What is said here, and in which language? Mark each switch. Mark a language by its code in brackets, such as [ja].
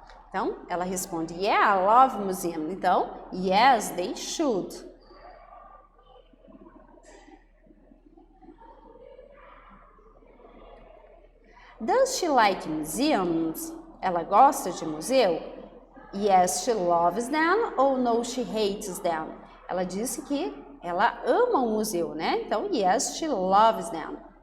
[pt] Então, ela responde, [en] yeah, I love museum. Então, yes, they should. Does she like museums? [pt] Ela gosta de museu? [en] Yes, she loves them ou no, she hates them? [pt] Ela disse que ela ama o museu, né? [en] Então, yes, she loves them.